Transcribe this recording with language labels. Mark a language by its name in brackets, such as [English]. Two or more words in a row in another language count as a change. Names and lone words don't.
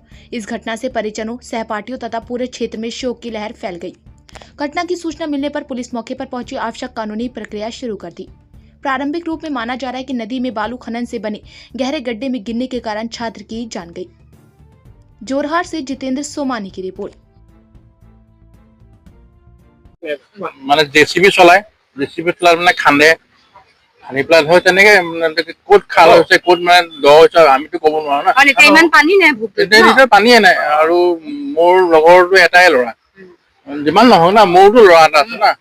[Hindi] इस घटना से परिजनों, सहपाठियों तथा पूरे क्षेत्र में शोक की लहर फैल गई। घटना की सूचना मिलने पर पुलिस मौके पर पहुंची, आवश्यक कानूनी प्रक्रिया शुरू कर दी। प्रारंभिक रूप में माना जा रहा है कि नदी में बालू खनन से बने गहरे गड्ढे में गिरने के कारण छात्र की जान गई। जोरहाट से जितेंद्र सोमानी की रिपोर्ट। [Assamese] মানে জেচিবি চলাই মানে খান্দে খানি পেলাই হয় তেনেকে ক'ত খাল হৈছে ক'ত মানে দ হৈছে আমিতো ক'ব নোৱাৰো না। ইমান পানী নাই, পানীয়ে নাই। আৰু মোৰ লগৰটো এটাই ল'ৰা, যিমান নহওক না, মোৰতো ল'ৰা এটা আছে না।